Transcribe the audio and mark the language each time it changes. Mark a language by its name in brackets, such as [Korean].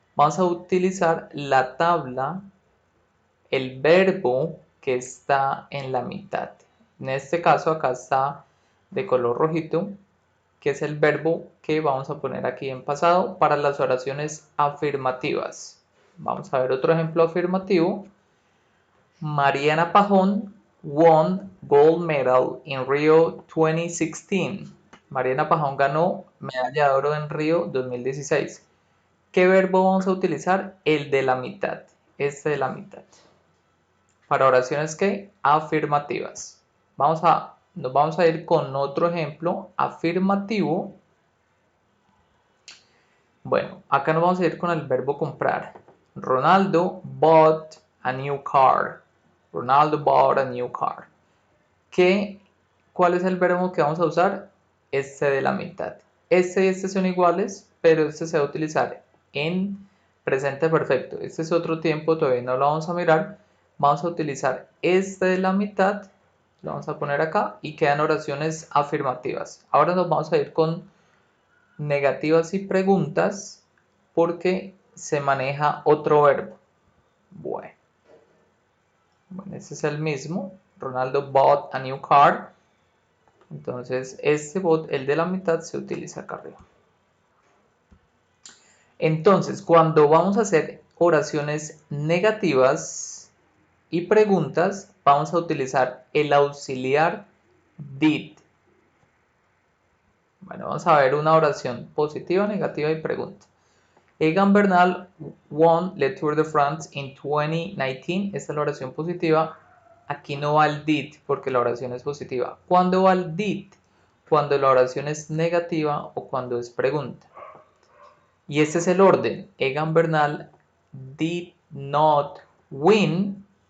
[Spanish] Vamos a utilizar la tabla, el verbo que está en la mitad. En este caso acá está de color rojito, que es el verbo que vamos a poner aquí en pasado para las oraciones afirmativas. Vamos a ver otro ejemplo afirmativo. [English] Mariana Pajón won gold medal in Rio 2016. [Spanish] Mariana Pajón ganó medalla de oro en Río 2016. ¿Qué verbo vamos a utilizar? El de la mitad. Este de la mitad. Para oraciones que afirmativas. Nos vamos a ir con otro ejemplo afirmativo. Bueno, acá nos vamos a ir con el verbo comprar. [English] Ronaldo bought a new car. Ronaldo bought a new car. [Spanish] ¿Cuál es el verbo que vamos a usar? Este de la mitad. Este y este son iguales, pero este se va a utilizar en presente perfecto. Este es otro tiempo, todavía no lo vamos a mirar. Vamos a utilizar este de la mitad, lo vamos a poner acá y quedan oraciones afirmativas. Ahora nos vamos a ir con negativas y preguntas porque se maneja otro verbo. Bueno, ese es el mismo. [English] Ronaldo bought a new car. [Spanish] Entonces, este bought, el de la mitad, se utiliza acá arriba. Entonces, cuando vamos a hacer oraciones negativas y preguntas, vamos a utilizar el auxiliar did. Bueno, vamos a ver una oración positiva, negativa y pregunta. [English] Egan Bernal won le Tour de France in 2019. [Spanish] Esta es la oración positiva. Aquí no va el did porque la oración es positiva. ¿Cuándo va el did? Cuando la oración es negativa o cuando es pregunta. Y este es el orden. [English] Egan Bernal did not win.